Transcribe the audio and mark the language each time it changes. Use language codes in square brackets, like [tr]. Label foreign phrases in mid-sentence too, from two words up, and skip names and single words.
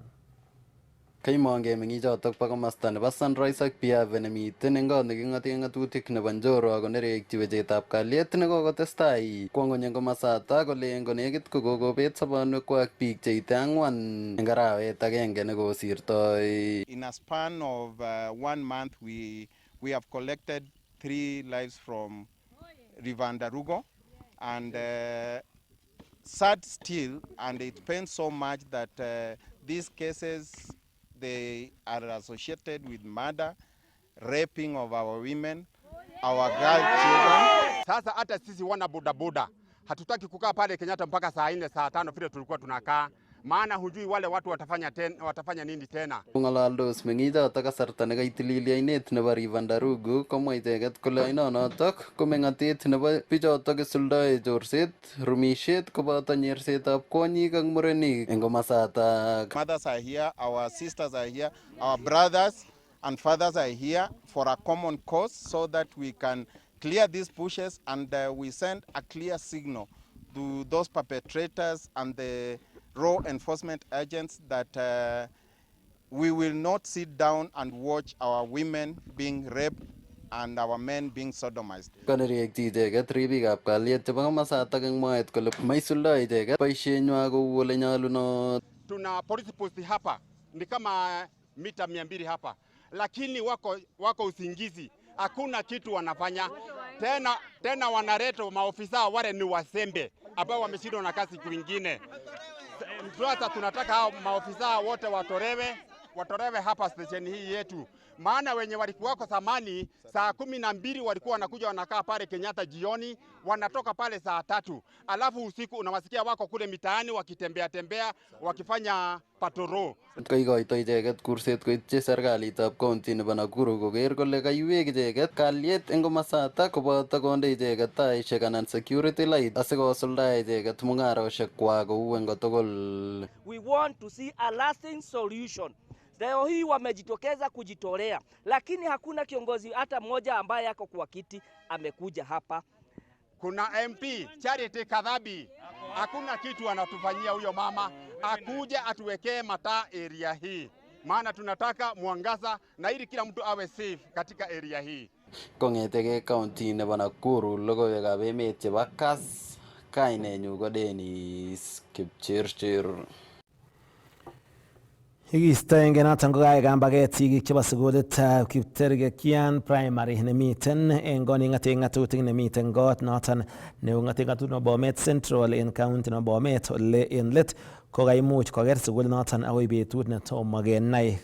[kln] Kaimongei meng'ichotok bo komosta nebo Sunrise ak Piave nemiten eng kot neking'ate ng'atutik nebo Njoro ako nerekyi wechetab kalyet nekokotestai kwo ng'ony eng komosatak kolen konekit kokobet sobonwekwak biik cheite 4 eng arawet agenge nekosirtoi. [en] In a span of 1 month we have collected 3 lives from River Ndarugo and sad still, and it pains so much that these cases they are associated with murder, raping of our women, our girl children. [sw] Sasa hata sisi wana bodaboda hatutaki kukaa pale Kenyatta mpaka saa 4 saa 5 vile tulikuwa tunakaa. maana hujui wale watu watafanya nini tena. [kln] Ngalaldos mengichoto kasarta nekaitilili ainet nebo Rivandarugu komwa icheket kole ainonotok ko mengatet nebo bichotok isuldoe chorset, rumishet koboto nyersetab kwonyik ak murenik eng komasatak. [en] Mothers are here, our sisters are here, our brothers and fathers are here for a common cause so that we can clear these bushes and we send a clear signal to those perpetrators and the law enforcement agents that we will not sit down and watch our women being raped and our men being sodomized. [kln] Kanerekchi icheket ribikab kalyet chebo komasatak eng mwaet kole maisuldo icheket boisienywa kou ole nyalunot. [sw] Tuna [en] police post [sw] hapa ni kama mita 200 hapa, lakini wako usingizi, hakuna kitu wanafanya tena wanaleta maofisa wale ni wasembe ambao wameshindwa na kazi kwingine. Sasa tunataka hao maofisa wote watorewe hapa station hii yetu, maana wenye walikuwa kwa zamani saa 12 walikuwa wanakuja wanakaa pale Kenyatta jioni, wanatoka pale saa 3, alafu usiku unawasikia wako kule mitaani wakitembea wakifanya patoro. [kln] Kaikoito icheket kurset koityi serikalitab county nebo Nakuru koker kole kaiwek icheket kalyet eng komasatak koboto konde icheket taishek anan [en] security light [kln] asikosuldae icheket mungaroshekwak kou eng kotugul. [en] We want to see a lasting solution. [sw] Leo hii wamejitokeza kujitolea, lakini hakuna kiongozi hata mmoja ambaye yako kwa kiti amekuja hapa. Kuna MP Charity Kadhabi, hakuna kitu anatufanyia huyo mama, akuja atuwekee mataa area hii, maana tunataka mwangaza na ili kila mtu awe safe katika area hii. [kln] Kongeteke county nebo Nakuru logoiwekab emet chebo Kass, kainenyu ko Dennis Kipchirchir. Ikistoenge noton kokaek kambaget sigik chebo sukulitab Kiptergekian Primary nemiten en koning'ate ng'atutik nemiten kot noton neu ng'ate ng'atutik nebo Bomet Central en county nebo Bomet ole en let kokaimuch koker sukulit noton akoi betut netomo kenai.